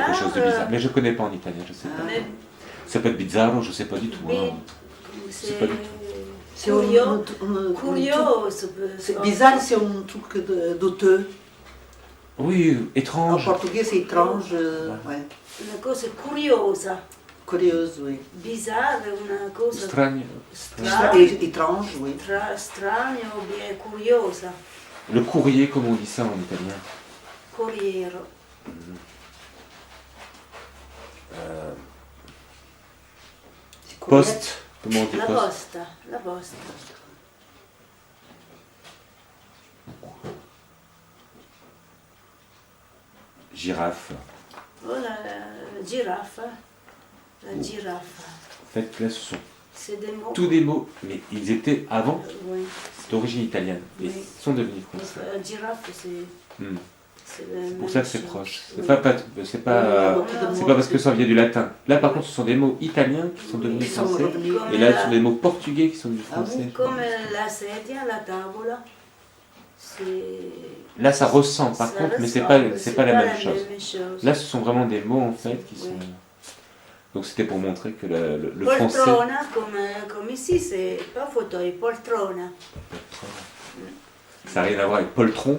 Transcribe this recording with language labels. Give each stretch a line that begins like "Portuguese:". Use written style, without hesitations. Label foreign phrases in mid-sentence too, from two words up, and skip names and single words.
French: quelque chose de bizarre. Mais je ne connais pas en italien, je sais pas. Mais Ça peut être bizzarro, je ne sais pas du tout. hein. c'est pas du C'est curieux. un Curieux, truc- ça peut- c'est bizarre, c'est un truc douteux. Oui, En étrange. portugais, c'est étrange. Ouais.
Italian: Una cosa curiosa,
French: Curieuse, oui. bizarre,
Italian: una cosa Strano. strana,
French: Étrange, oui.
Italian: strana o bien curiosa.
French: Le courrier, comment on dit ça en italien?
Italian: Corriero.
French: C'est courrier. Poste, comment on dit La poste?
Italian: posta, la posta.
French: Girafe. Oh, la girafe. La girafe. En fait, là, ce sont C'est des mots. tous des mots, mais ils étaient avant Oui. d'origine italienne et Oui. sont devenus français. La girafe, c'est. Hmm. C'est C'est pour ça que c'est proche. C'est Oui. c'est pas parce que ça vient du latin. Là, par contre, ce sont des mots italiens qui sont devenus Qui sont français. revenus. Et là, ce sont des mots portugais qui sont devenus Ah oui. français. Comme
Italian: la sedia, la tavola.
French: C'est. Là, ça ressemble, par Ça contre, mais ressemble, c'est pas la même chose. même chose. Là, ce sont vraiment des mots, en fait, qui sont... Oui. Donc, c'était pour montrer que le français... Poltrona, comme ici, c'est pas fauteuil, poltrona. Ça n'a rien à voir avec poltron.